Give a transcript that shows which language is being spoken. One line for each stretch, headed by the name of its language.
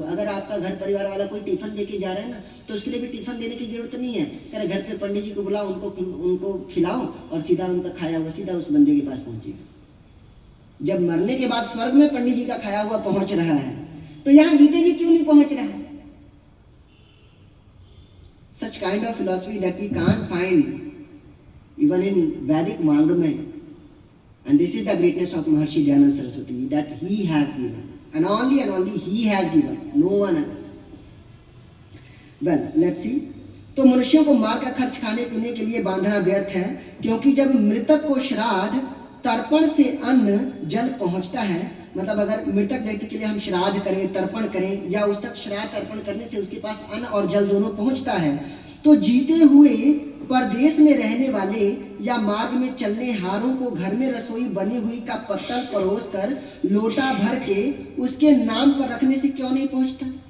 Hindi: अगर आपका घर परिवार वाला कोई टिफिन लेके जा रहा है ना तो उसके लिए भी टिफिन देने की जरूरत नहीं है। कह रहा घर पे पंडित जी को बुलाओ, उनको खिलाओ और सीधा उनका खाया हुआ सीधा उस बंदे के पास पहुंचेगा। जब मरने के बाद स्वर्ग में पंडित जी का खाया हुआ पहुंच रहा है तो यहाँ जीते जी क्यों नहीं पहुंच रहा है।
English: Such kind of philosophy that we can't find even in Vedic Mangamai. And this is the greatness of Maharshi Dayananda Saraswati, that he has given, and only he has given, no one else. Well, let's see.
Hindi: तो मनुष्यों को मार का खर्च खाने पीने के लिए बांधना व्यर्थ है, क्योंकि जब मृतक को श्राद्ध तर्पण से अन्न जल पहुंचता है, मतलब अगर मृतक व्यक्ति के लिए हम श्राद्ध करें तर्पण करें या उस तक श्राद्ध तर्पण करने से उसके पास अन्न और जल दोनों पहुंचता है, तो जीते हुए परदेश में रहने वाले या मार्ग में चलने हारों को घर में रसोई बनी हुई का पत्तल परोस कर लोटा भर के उसके नाम पर रखने से क्यों नहीं पहुंचता।